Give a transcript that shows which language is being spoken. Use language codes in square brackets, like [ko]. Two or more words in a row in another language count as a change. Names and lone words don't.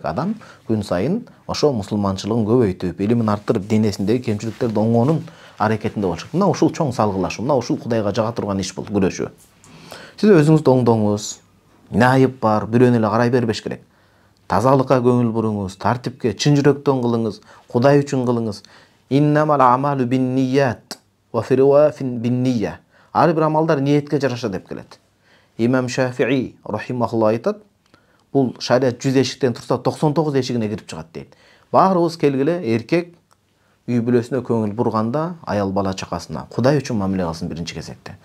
[ky] Адам күн сайын ошо мусулманчылыгын көбөйтүп, илимин арттырып, денесиндеги кемчиликтерди оңоонун аракетинде болуш керек. Мына ушул чоң салгылашуу, мына ушул Кудайга жага турган иш бул, күрөшүү. Сиз өзүңүздү оңдоңуз. Эмне айып бар, бирөөнү эле карай бербеш керек. Тазалыкка көңүл буруңуз, тартипке чын жүрөктөн кылыңыз, Кудай үчүн кылыңыз. [ar] إنما الأعمال بالنيات وفي رواية بالنية. [ky] Ар бир амалдар ниетке жараша деп келет. Имам Шафии рахимахулла айтат, бул шариат 100 эшиктен турса 99 эшигине кирип чыгат дейт. Баарыбыз келгиле, эркек үй бүлөсүнө көңүл бурганда, аял бала чакасына Кудай үчүн мамиле кылсын биринчи кезекте.